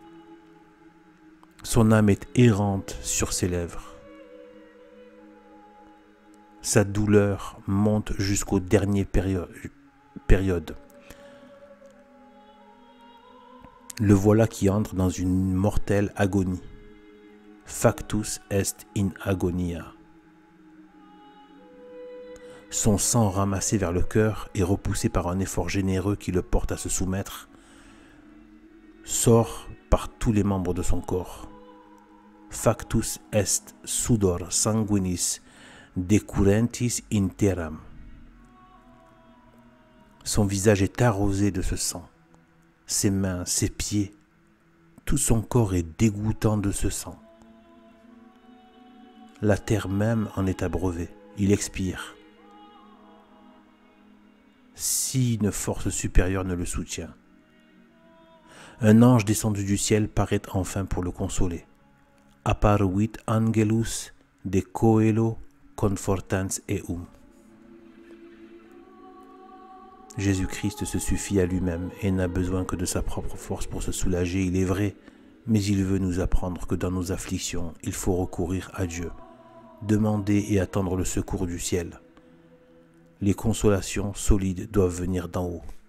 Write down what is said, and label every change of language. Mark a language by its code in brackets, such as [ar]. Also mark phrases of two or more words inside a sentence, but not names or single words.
[fr] Son âme est errante sur ses lèvres. Sa douleur monte jusqu'aux dernières périodes. Le voilà qui entre dans une mortelle agonie. [la] Factus est in agonia. [fr] Son sang ramassé vers le cœur et repoussé par un effort généreux qui le porte à se soumettre, sort par tous les membres de son corps. [la] Factus est sudor sanguinis decurrentis interam. [fr] Son visage est arrosé de ce sang. Ses mains, ses pieds, tout son corps est dégoûtant de ce sang. La terre même en est abreuvée. Il expire. Si une force supérieure ne le soutient. Un ange descendu du ciel paraît enfin pour le consoler. [la] Apparuit angelus de coelo confortans eum. [fr] Jésus-Christ se suffit à lui-même et n'a besoin que de sa propre force pour se soulager, il est vrai, mais il veut nous apprendre que dans nos afflictions, il faut recourir à Dieu, demander et attendre le secours du ciel. Les consolations solides doivent venir d'en haut.